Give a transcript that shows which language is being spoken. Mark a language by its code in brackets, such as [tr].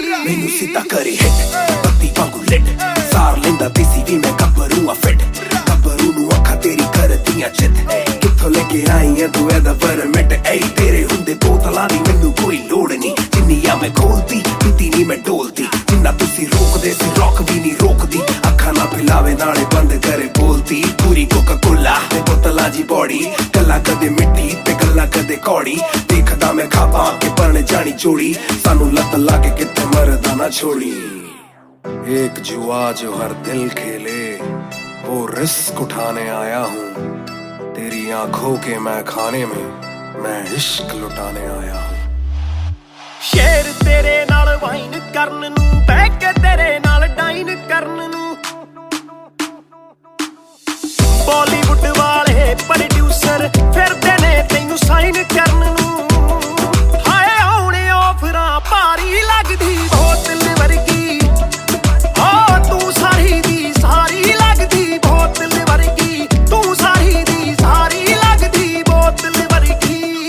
[pa] ਮੈਨੂੰ ਸਿੱਧਾ ਕਰੀ ਹਿੱਟ ਬੱਤੀ ਵਾਂਗੂ ਲਿਟ ਸਾਰ ਲੈਂਦਾ ਦੇਸੀ ਵੀ ਮੈਂ ਗੱਭਰੂ ਆ ਫਿੱਟ ਗੱਭਰੂ ਨੂੰ ਅੱਖਾਂ ਤੇਰੀ ਕਰਦੀਆਂ ਚਿੱਤ ਕਿੱਥੋਂ ਲੈ ਕੇ ਆਈ ਐ ਤੂੰ ਇਹਦਾ ਪਰਮਿਟ ਏ ਤੇਰੇ ਹੁੰਦੇ ਬੋਤਲਾਂ ਦੀ ਮੈਨੂੰ ਕੋਈ ਲੋੜ ਨਹੀਂ ਜਿੰਨੀਆਂ ਮੈਂ ਖੋਲਦੀ ਪੀਤੀ ਨਹੀਂ ਮੈਂ ਡੋਲਦੀ ਜਿੰਨਾ ਤੁਸੀਂ ਰੋਕਦੇ ਸੀ ਰੋਕ ਵੀ ਨਹੀਂ ਰੋਕਦੀ ਅੱਖਾਂ ਨਾ ਪਿਲਾਵੇ ਨਾਲੇ ਬੰਦ ਕਰੇ ਬੋਲਦੀ ਪੂਰੀ ਕੋਕਾ ਕੋਲਾ ਤੇ ਬੋਤਲਾਂ ਦੀ ਬੋਡੀ ਗੱਲਾਂ ਕਦੇ ਮਿੱਟੀ ਤੇ ਗੱਲਾਂ ਕਦੇ ਕੌੜੀ ਦੇਖਦਾ ਮੈਂ ਖਾਪਾਂ ਕੇ ਪਰਣੇ ਜਾਣੀ ਚੋੜੀ ਸਾਨੂੰ ਲੱਤ ਲਾ ਕੇ ਕਿੱਥੇ ਮਰਦਾ ਨਾ ਛੋੜੀ [hi] एक जुआ जो हर दिल खेले वो रिस्क उठाने आया हूँ तेरी आंखों के मैं खाने में मैं इश्क लुटाने आया हूँ [pa] ਸ਼ੇਰ ਤੇਰੇ ਨਾਲ ਵਾਈਨ ਕਰਨ ਨੂੰ ਬਹਿ ਕੇ ਤੇਰੇ ਨਾਲ ਡਾਈਨ ਕਰਨ ਨੂੰ ਬਾਲੀਵੁੱਡ ਵਾਲੇ ਪ੍ਰੋਡਿਊਸਰ ਫਿਰਦੇ ਨੇ ਤੈਨੂੰ ਸਾਈਨ ਕਰਨ ਨੂੰ ਹਾਏ ਆਉਣੇ ਆਫਰਾਂ ਭਾਰੀ ਲੱਗਦੀ ਬੋਤਲ ਵਰਗੀ ਤੂੰ ਸਾਰੀ ਦੀ ਸਾਰੀ ਲੱਗਦੀ ਬੋਤਲ ਵਰਗੀ ਤੂੰ ਸਾਰੀ ਦੀ ਸਾਰੀ ਲੱਗਦੀ ਬੋਤਲ ਵਰਗੀ